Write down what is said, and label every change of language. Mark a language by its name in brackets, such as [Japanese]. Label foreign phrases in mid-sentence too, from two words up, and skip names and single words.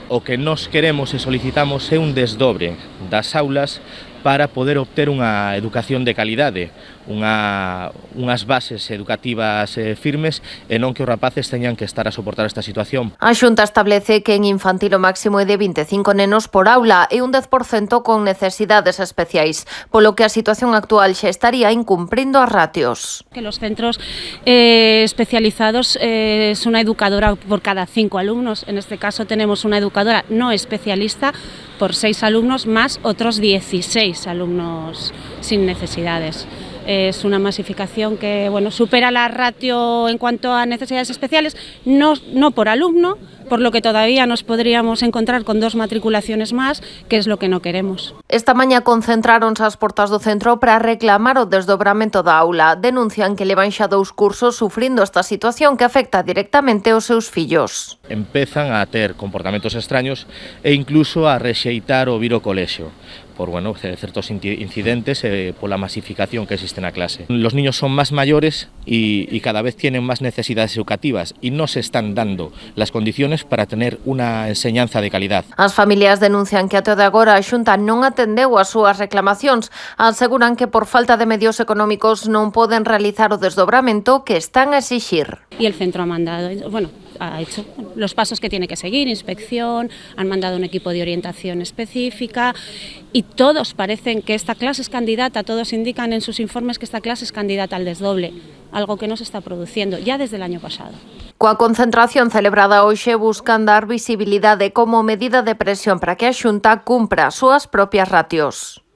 [Galician] O que nós queremos e solicitamos é un desdobre das aulas para poder obter unha educación de calidade, unhas bases educativas firmes e non que os rapaces teñan que estar a soportar esta situación. A Xunta establece que en infantil o máximo é de 25 nenos por aula e un 10% con necesidades especiais, polo que a situación actual xa estaría incumprindo as ratios. [Spanish] Que los centros especializados es una educadora por cada 5 alumnos, en este caso tenemos una educadora no especialista por 6 alumnos más otros 16 alumnos sin necesidades. Es una masificación que supera la ratio en cuanto a necesidades especiales, no por alumno, por lo que todavía nos podríamos encontrar con 2 matriculaciones más, que es lo que no queremos. [Galician] Esta mañá concentráronse ás portas do centro para reclamar o desdobramento da aula. Denuncian que levan xa 2 cursos sufrindo esta situación que afecta directamente aos seus fillos. Empezan a ter comportamentos extraños e incluso a rexeitar o vir ao colexio por certos incidentes pola masificación que existe na clase. [Spanish] Los niños son más mayores y cada vez tienen más necesidades educativas y no se están dando las condiciones para tener una enseñanza de calidad. [Galician] As familias denuncian que até de agora a Xunta non atendeu as súas reclamacións. Aseguran que por falta de medios económicos non poden realizar o desdobramento que están a exixir. [Spanish] Y el centro ha hecho los pasos que tiene que seguir, inspección, han mandado un equipo de orientación específica y todos parecen que esta clase es candidata, todos indican en sus informes que esta clase es candidata al desdoble, algo que no se está produciendo ya desde el año pasado. [Galician] Coa concentración celebrada hoxe buscan dar visibilidade como medida de presión para que a Xunta cumpra as súas propias ratios.